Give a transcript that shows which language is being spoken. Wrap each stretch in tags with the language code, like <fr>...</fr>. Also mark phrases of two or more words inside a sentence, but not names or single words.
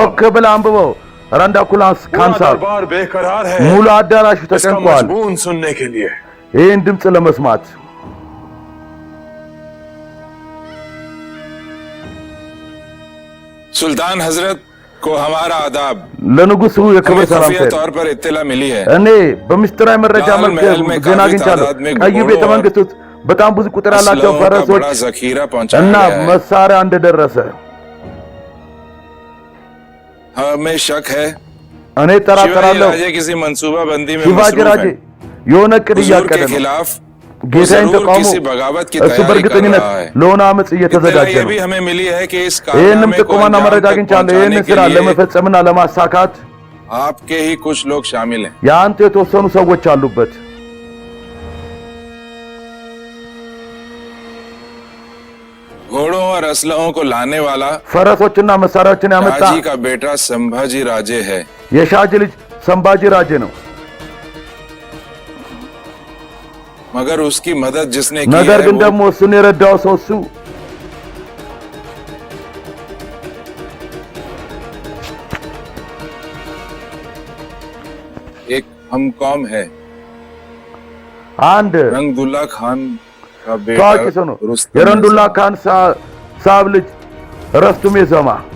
<am>ጮክ ብለህ አንብበው። ረንዳኩላ ካን</am> <hi>पूरा</hi> <am>ሳብ</am> <hi>दरबार बेकरार है</hi> <am>ሙሉ አዳራሹ</am> <hi>इसका</hi> <am>ተጨንቋል</am> <hi>मजबून सुनने के लिए।</hi> <am>ይህን ድምፅ ለመስማት።</am> <hi>सुल्तान हजरत को हमारा आदाब।</hi> <am>ለንጉሱ የክብር</am> <hi>हमें खुफिया</hi> <am>ሰላምታ</am> <hi>तौर पर इत्तला मिली है</hi> <am>እኔ በምስጢራዊ መረጃ</am> <hi>लाल</hi> <am>መልክ</am> <hi>महल में</hi> <am>ዜና</am> <hi>काफी</hi> <am>አግኝቻለሁ።</am> <hi>तादाद में</hi> <am>ቀዩ</am> <hi>घोड़ों</hi> <am>ቤተ</am> <hi>और</hi> <am>መንግስት ውስጥ በጣም ብዙ ቁጥር ያላቸው</am> <hi>असलहों का</hi> <am>ፈረሶች</am> <hi>बड़ा जखीरा पहुंचाया</hi> <am>እና</am> <hi>गया है।</hi> <am>መሳሪያ እንደደረሰ</am> <hi>हमें शक है</hi> <am>እኔ</am> <hi>शिवाजी</hi> <am>እጠራጠራለሁ።</am> <hi>राजे किसी मंसूबा बंदी में</hi> <am>ሺቫጂ</am> <hi>मसरूफ</hi> <am>ራጄ</am> <hi>है।</hi> <am>የሆነ እቅድ</am> <hi>हुजूर</hi> <am>እያቀደ</am> <hi>के</hi> <am>ነው።</am> <hi>खिलाफ</hi> <am>ጌታዬን</am> <hi>जरूर</hi> <am>ተቃውሞ</am> <hi>किसी बगावत की</hi> <am>እሱ</am> <hi>तैयारी कर</hi> <am>በእርግጠኝነት</am> <hi>रहा है।</hi> <am>ለሆነ አመፅ</am> <hi>इत्तला</hi> <am>እየተዘጋጀ</am> <hi>ये</hi> <am>ነው።</am> <hi>भी हमें मिली है कि इस</hi> <am>ይህንም</am> <hi>कारनामे को</hi> <am>ጥቆማና</am> <hi>अंजाम</hi> <am>መረጃ</am> <hi>तक</hi> <am>አግኝቻለሁ።</am> <hi>पहुंचाने</hi> <am>ይህንን</am> <hi>के</hi> <am>ስራ</am> <hi>लिए</hi> <am>ለመፈጸምና ለማሳካት</am> <hi>आपके ही कुछ लोग शामिल हैं।</hi> <am>የአንተ የተወሰኑ ሰዎች አሉበት።</am> <hi>घोड़ों और असलहों को लाने वाला</hi> <am>ፈረሶችና መሳሪያዎችን ያመጣ</am> <hi>शाहजी का बेटा संभाजी राजे है।</hi> <am>የሻጅ ልጅ ሰምባጂ ራጄ ነው።</am> <hi>मगर उसकी मदद जिसने की</hi> <am>ነገር</am> <hi>है</hi> <am>ግን</am> <hi>वो</hi> <am>ደግሞ እሱን የረዳው ሰው እሱ</am> <hi>एक हम कौम है।</hi> <am>አንድ</am> <hi>रंगदुल्ला खान का</hi> <am>ታዋቂ</am> <hi>बेटा</hi> <am>ሰው ነው።</am> <hi>रुस्तम</hi> <am>የረንዱላ ካን ሳብ ልጅ ረስቱሜ ዘማ</am>